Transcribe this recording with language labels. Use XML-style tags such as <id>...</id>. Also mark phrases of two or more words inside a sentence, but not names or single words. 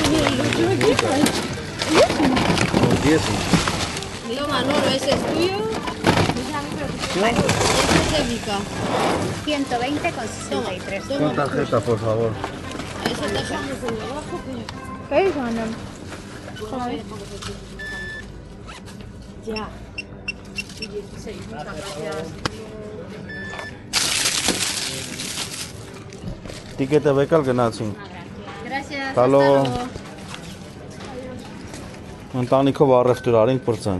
<es>No, 10. Toma, Noro, ese es tuyo. Ese es de Vika. 120,63. Toma. Con tarjeta, por favor. Ese dejamos en abajo. ¿Qué es, Ana? Ya.</es> <hy>Տիկետը վեկալ գնացին։</hy> <es>Gracias.</es> <hy>Հալո։ Ընտանիքով առևտուր արինք պրծանք։</hy>